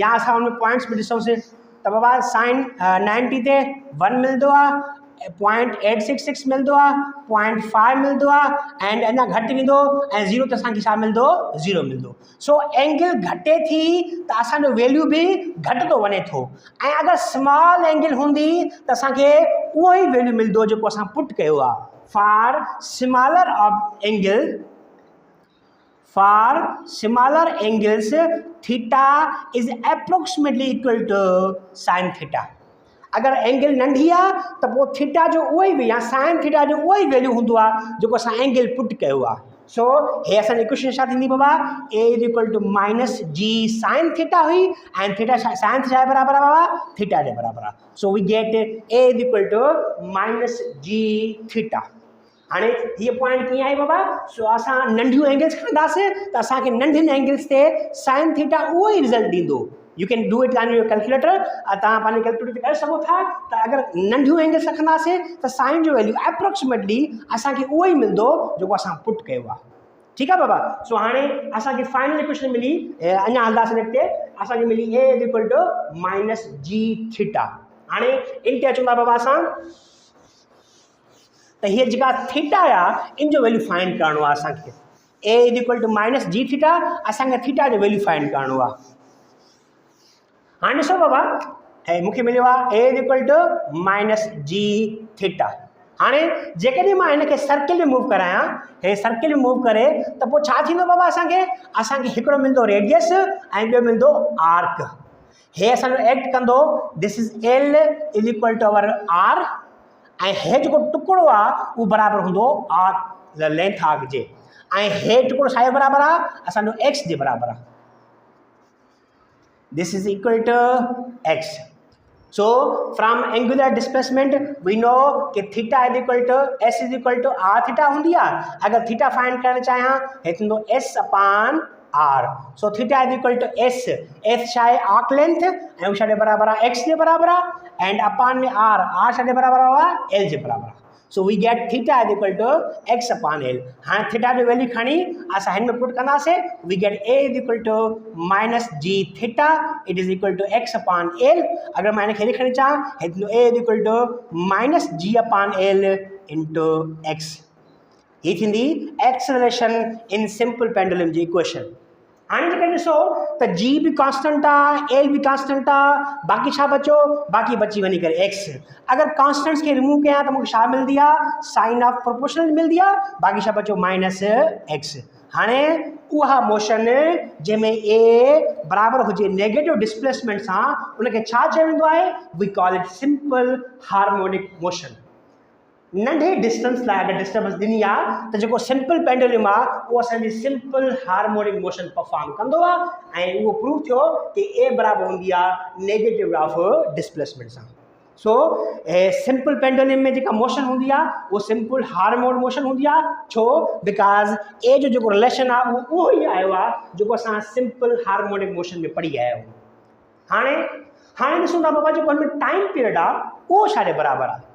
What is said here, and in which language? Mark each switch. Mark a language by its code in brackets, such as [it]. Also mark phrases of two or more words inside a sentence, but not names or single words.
[sd] या असां उन पॉइंट्स में ॾिसूंसीं त बाबा साइन 90 ते 1 मिलंदो आहे 0.866 मिलंदो आहे 0.5 मिलंदो आहे एंड अञा घटि वेंदो ऐं 0 ते असांखे छा मिलंदो 0 मिलंदो। सो एंगल घटे थी त असांजो वैल्यू बि घटि थो वञे थो ऐं अगरि [en] small angle [sd] हूंदी त असांखे उहो ई वैल्यू मिलंदो जेको असां पुट कयो आहे। [en] For smaller angles, theta is approximately equal to sin theta. [sd] अगर एंगल नंढी आहे त पोइ थीटा जो उहो ई या [en] sine theta [sd] जो उहो ई वैल्यू हूंदो आहे जेको असां एंगल पुट कयो आहे। सो हे असांजी इक्वेशन छा थींदी बाबा [en] a is equal to minus g sine theta [sd] हुई [en] and theta sine [sd] छा बराबर आहे बाबा थीटा जे बराबर आहे। [en] So we get a is equal to minus g theta. [sd] हाँ ये पॉइंट कीअं आहे बाबा सो असां नंढियूं एंगल्स खणंदासीं त असांखे नंढियुनि एंगल्स ते [en] sine theta [sd] उहो ई रिज़ल्ट ॾींदो। [en] You can do it on your calculator. [sd] तव्हां पंहिंजे कैलकुलेटर करे सघो था त अगरि नंढियूं एंगल्स रखंदासीं त साइन जो वैल्यू एप्रोक्सीमेटली असांखे उहो ई मिलंदो जेको असां पुट कयो आहे। [hi] ठीक है [sd] बाबा। सो हाणे असांखे फाइनल इक्वेशन मिली अञा हलंदासीं अॻिते असांखे मिली [en] a is equal to minus g theta. [sd] हाणे इन ते अचूं था बाबा असां तो ये जेका थीटा आहे इन जो [en] value find [sd] करणो आहे असांखे। [en] a is equal to minus g theta [sd] असांखे थीटा जो [en] value find [sd] करणो आहे। हाँ ॾिसो बाबा ऐं मूंखे मिलियो आहे [en] a is equal to minus g theta. [sd] हाँ जेकॾहिं मां हिनखे सर्किल में मूव करायां हे सर्किल में मूव करे त पोइ छा थींदो बाबा असांखे हिकिड़ो मिलंदो रेडियस ऐं ॿियो मिलंदो आर्क। हे असांजो एक्ट कंदो [en] this is L is equal to our R [sd] ऐं हे जेको टुकड़ो आहे उहो बराबरि हूंदो [en] arc length arc [sd] जे ऐं हे टुकड़ो छा जे बराबरि आहे असांजो एक्स जे बराबरि आहे। [en] This is equal to x. So from angular displacement we know ki theta is equal to s is equal to r theta [sd] हूंदी आहे। अगरि थीटा फाइंड करणु चाहियां हे थींदो [en] s upon r. so theta is equal to s [sd] छा आहे [en] arc length [sd] ऐं छा जे बराबरि आहे एक्स जे बराबरि आहे [en] and upon [sd] में आर छा जे बराबरि आहे एल जे बराबरि आहे। [en] So we get theta is equal to x upon L. [sd] हाँ थीटा जो वैल्यू खणी असां हिन में पुट कंदासीं [en] we get a is equal to minus g theta it is equal to x upon L. [sd] अगर मैं हिनखे लिखणु चाहियां हे थींदो [en] a is equal to minus g upon L into x. [sd] ये थींदी [en] acceleration in simple pendulum [sd] जी इक्वेशन। हाँ जेकर ॾिसो त जी भी कांस्टेंट आहे एल भी कांस्टेंट आहे बाक़ी छा बचो बाक़ी बची वञी करे एक्स। अगर कांस्टेंट्स के रिमूव कयां त मूंखे छा मिलंदी आहे [en] sign of proportional [sd] मिलंदी आहे बाक़ी छा बचो [en] minus x. [sd] हाणे उहा मोशन जंहिंमें ए बराबरि हुजे [en] negative displacement [sd] सां उनखे छा चयो वेंदो आहे [en] we call it simple harmonic motion. [sd] नंढे डिस्टेंस लाइ अगरि डिस्टर्बेंस ॾिनी आहे त जेको [en] simple pendulum [sd] आहे उहो असांजी [en] simple harmonic motion perform [sd] कंदो आहे ऐं उहो प्रूव थियो कि ए बराबरि हूंदी आहे [en] negative of displacement [sd] सां। सो [en] simple pendulum [sd] में जेका मोशन हूंदी आहे उहो [en] simple harmonic motion [sd] हूंदी आहे। छो [en] because a [sd] जो जेको रिलेशन आहे उहो ई आयो आहे जेको असां [en] simple harmonic motion [sd] में पढ़ी आया आहियूं। हाणे ॾिसूं था बाबा जेको हिन में [en] time period [sd] आहे उहो छा जे बराबरि आहे।